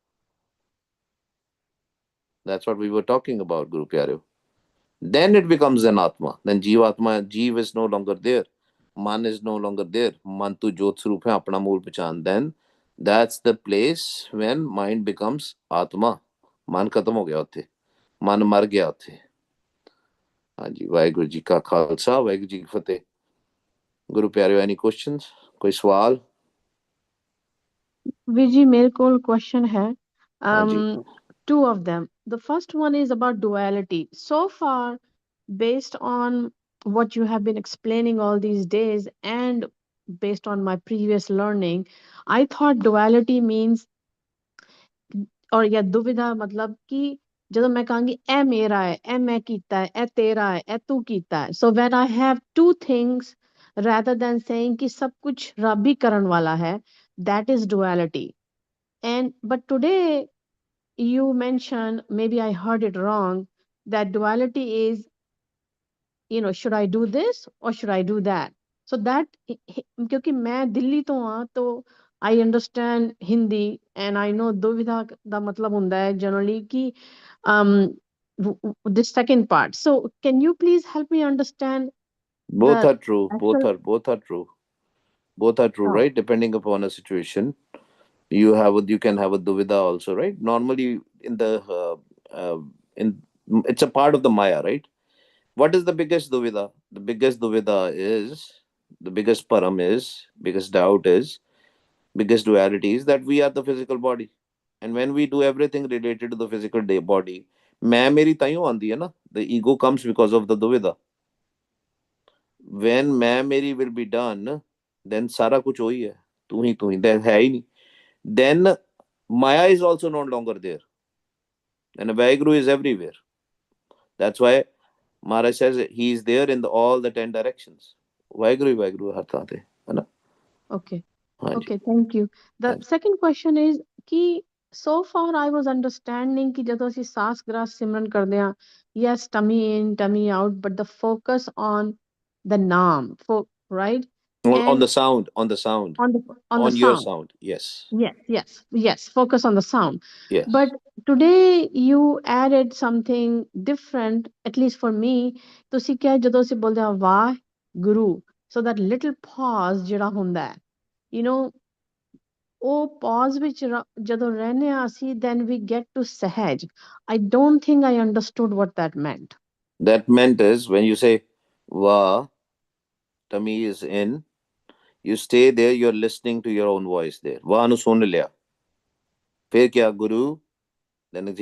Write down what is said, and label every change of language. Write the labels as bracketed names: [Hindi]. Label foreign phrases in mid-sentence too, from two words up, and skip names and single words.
[English] That's what we were talking about, Guru Pyareo. Then it becomes an Atma. Then Jeev Atma, Jeev is no longer there. Man is no longer there. [Punjabi] ਮਨ ਤੂੰ ਜੋਤਿ ਸਰੂਪੁ ਹੈ, ਆਪਣਾ ਮੂਲੁ ਪਛਾਣੁ. [English] Then that's the place when mind becomes Atma. [Punjabi] ਮਨ ਖ਼ਤਮ ਹੋ ਗਿਆ ਉੱਤੇ. ਮਨ ਮਰ ਗਿਆ ਉੱਤੇ. ਹਾਂ ਜੀ ਵਾਹਿਗੁਰੂ ਜੀ ਕਾ ਖ਼ਾਲਸਾ ਵਾਹਿਗੁਰੂ ਜੀ ਕੀ ਫ਼ਤਿਹ ਗੁਰੂ ਪਿਆਰੇ [English] any questions [Punjabi] ਕੋਈ ਸਵਾਲ [Hindi] Viji, mere ko question hai. हाँ जी [English] Two of them. The first one is about duality. So far, based on what you have been explaining all these days and based on my previous learning, I thought duality means [Punjabi] ਔਰ ਜਾਂ ਦੁਵਿਧਾ ਮਤਲਬ ਕਿ ਜਦੋਂ ਮੈਂ ਕਹਾਂਗੀ ਇਹ ਮੇਰਾ ਹੈ ਇਹ ਮੈਂ ਕੀਤਾ ਹੈ ਇਹ ਤੇਰਾ ਹੈ ਇਹ ਤੂੰ ਕੀਤਾ ਹੈ [English] so when I have two things rather than saying [Punjabi] ਕਿ ਸਭ ਕੁਝ ਰੱਬ ਹੀ ਕਰਨ ਵਾਲਾ ਹੈ [English] that is duality and but today you mentioned maybe I heard it wrong that duality is should I do this or should I do that so that [Hindi] क्योंकि मैं दिल्ली तो हाँ तो [English] I understand Hindi and I know दुविधा [Punjabi] ਦਾ ਮਤਲਬ ਹੁੰਦਾ ਹੈ [English] generally कि um the second part so can you please help me understand the both are true actual both are true oh, right depending upon a situation you can have a duvida also right normally in the uh, in it's a part of the maya right what is the biggest duvida the biggest duvida is the biggest param is biggest doubt is biggest duality is that we are the physical body and when we do everything related to the physical day body [Punjabi] ਮੈਂ ਮੇਰੀ ਤਾਈਓਂ ਆਂਦੀ ਹੈ ਨਾ [English] the ego comes because of the duvida when [Hindi] मैं मेरी [English] will be done then [Hindi] सारा कुछ वही है तू ही [English] then [Hindi] है ही नहीं [English] then maya is also no longer there and Vaheguru is everywhere that's why Maharaj says he is there in all the 10 directions Vaheguru [Hindi] हर तरह थे है ना [English] okay [Hindi] हाँ जी [English] okay thank you the [Hindi] हाँ जी [English] second question is कि so far I was understanding कि [Punjabi] ਜਦੋਂ ਅਸੀਂ ਸਾਸ ਗ੍ਰਾਸ ਸਿਮਰਨ ਕਰਦੇ ਹਾਂ [English] yes tummy in tummy out but the focus on the naam for right on and the sound on the sound on the on your sound sound yes yes focus on the sound but yes today you added something different at least for me [Punjabi] ਤੁਸੀਂ ਕਿਹਾ ਜਦੋਂ ਅਸੀਂ ਬੋਲਦੇ ਹਾਂ ਵਾਹ ਗੁਰੂ [English] so that little pause [Punjabi] ਜਿਹੜਾ ਹੁੰਦਾ ਹੈ [English] you know [Punjabi] ਉਹ pause ਵਿੱਚ ਜਦੋਂ ਰਹਿੰਦੇ ਹਾਂ ਅਸੀਂ [English] then we get to sahaj I don't think I understood what that meant that meant is when you say va tummy is in you stay there you're listening to your own voice there [Punjabi] ਵਾ ਨੂੰ ਸੁਣ ਲਿਆ [Hindi] फिर क्या गुरु